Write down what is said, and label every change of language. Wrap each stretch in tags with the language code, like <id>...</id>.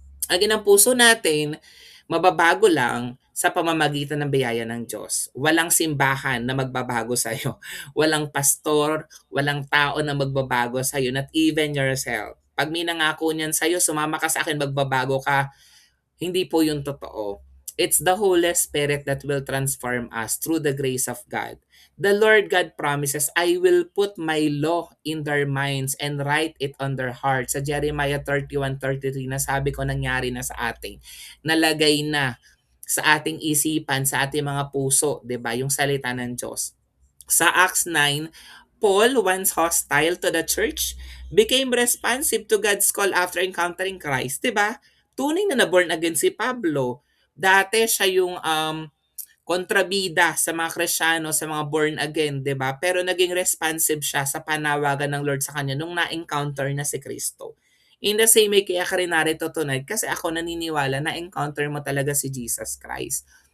<tl>Ang inang puso natin, mababago lang sa pamamagitan ng biyaya ng Diyos. Walang simbahan na magbabago sa iyo. Walang pastor, walang tao na magbabago sa iyo,</tl> <en>not even yourself.</en> <tl>Pag may nangako niyan sa iyo, sumama ka sa akin, magbabago ka, hindi po yun totoo.</tl> <en>It's the Holy Spirit that will transform us through the grace of God. The Lord God promises, I will put my law in their minds and write it on their hearts. Sa Jeremiah 31:33,</en> <tl>na sabi ko nangyari na sa atin. Nalagay na sa ating isipan, sa ating mga puso, 'di ba, yung salita ng Diyos.</tl> <en>Sa Acts 9, Paul, once hostile to the church, became responsive to God's call after encountering Christ. 'Di ba?</en> <tl>Tunay na na-born again si Pablo. Dati siya yung kontrabida sa mga Kristiyano, sa mga born again, 'di ba? Pero naging responsive siya sa panawagan ng Lord sa kanya nung na-encounter na si Kristo.</tl> <en>In the same way,</en> <tl>kaya ka rin narito tonight kasi ako naniniwala na encounter mo talaga si Jesus Christ.</tl>